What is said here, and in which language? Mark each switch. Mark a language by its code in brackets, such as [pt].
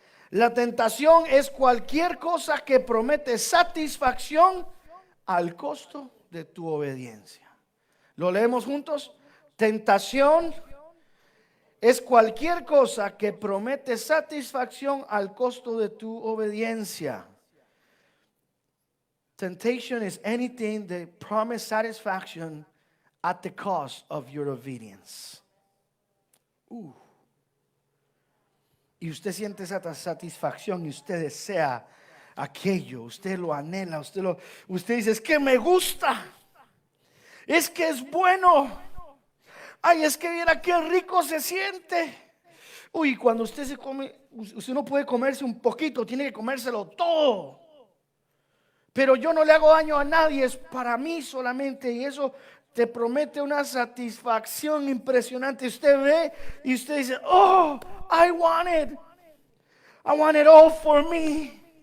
[es] La tentación es cualquier cosa que promete satisfacción al costo de tu obediencia. ¿Lo leemos juntos? Tentación es cualquier cosa que promete satisfacción al costo de tu obediencia. [en] Temptation is anything that promises satisfaction at the cost of your obedience. [es] Y usted siente esa satisfacción y usted desea aquello, usted lo anhela, usted dice, es que me gusta, es que es bueno. Ay, es que viera qué rico se siente. Uy, cuando usted se come, usted no puede comerse un poquito, tiene que comérselo todo. Pero yo no le hago daño a nadie, es para mí solamente. Y eso te promete una satisfacción impresionante. Usted ve y usted dice, [en] oh, I want it all for me.